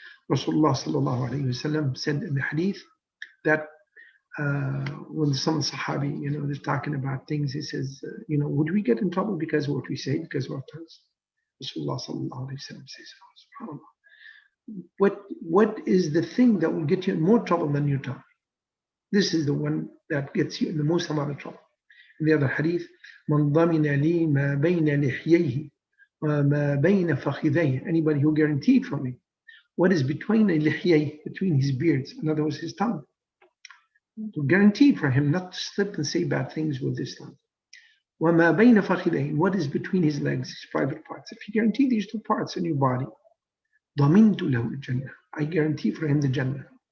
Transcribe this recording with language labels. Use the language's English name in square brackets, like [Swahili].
[English] Rasulullah sallallahu alayhi wa sallam said in the hadith that when some Sahabi, they're talking about things, he says, would we get in trouble because of what we say, because of our tongues? Rasulullah sallallahu alayhi wa sallam says, "SubhanAllah, what is the thing that will get you in more trouble than your tongue? This is the one that gets you in the most amount of trouble. In the other hadith, [Arabic] من ضمن لي ما بين لحييه وما بين فخذيه. [English] Anybody who guaranteed for me what is between لحييه, between his beards, in other words, his tongue, to guarantee for him not to slip and say bad things with his tongue. [Arabic] وما بين فخذيه, [English] what is between his legs, his private parts. If you guarantee these two parts in your body, [Arabic] ضمنت له الجنة, [English] I guarantee for him the Jannah.